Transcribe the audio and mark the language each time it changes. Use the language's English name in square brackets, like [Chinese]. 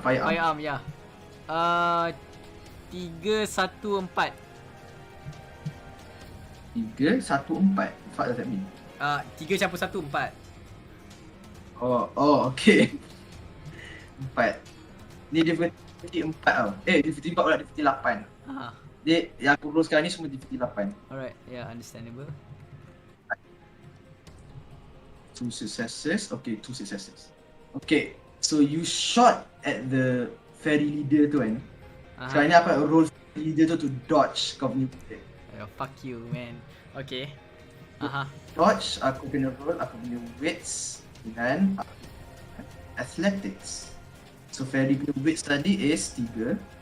[English] Firearm, ya. 3, 1, 4. 3, 1, 4. What does that mean? [Malay] 3 campur 1, 4. Oh, okay. 4. Ni difficulty 4 tau. Difficulty 4 pula, difficulty 8. Dia yang aku roll sekarang ni semua difficulty 8. [English] Alright, yeah, understandable. 2 successes. Okay, 2 successes. Okay, so you shot at the fairy leader [Malay] tu kan. Sekarang ni apa roll fairy leader tu [English] to dodge [Malay] kau punya bullet. [English] Fuck you, man. Okay. [Malay] Dodge, aku kena roll aku punya weights dengan athletics. [English] So fairy [Malay] punya [English] weights [Malay] tadi [English] is 3.